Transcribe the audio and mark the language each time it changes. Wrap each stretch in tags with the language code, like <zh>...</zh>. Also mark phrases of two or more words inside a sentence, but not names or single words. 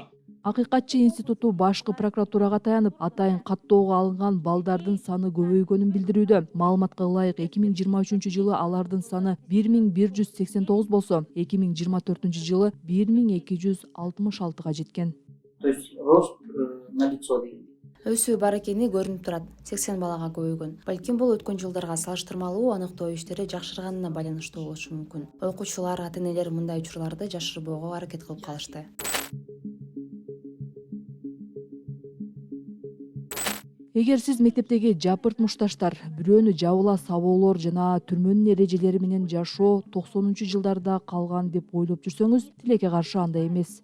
<ky>Акыйкатчы институту башкы прокуратурага таянып, атайын каттоого алынган балдардын саны көбөйгөнүн билдирүүдө. Маалыматка ылайык 2023 жылы алардын саны 1189 болсо, 2024 жылы 1266 жеткен.</ky> <ru>То есть рост налицо деген.</ru> <ky>Өсүү бар экени көрүнүп турат. 80 балага көбөйгөн. Балким бул өткөн жылдарга салыштырмалуу аныктоо иштери жакшырганына байланыштуу болушу мүмкүн. Окуучулар, ата-энелер мындай учурларды жашырбоого аракет кылып калышты. Эгер сиз мектептеги жапырт мушташтар, бирөөнү жабыла сабоолор жана түрмөнүн эрежелери менен жашоо 90-жылдарда калган деп ойлоп жүрсөңүз, тилекке каршы андай эмес.</ky>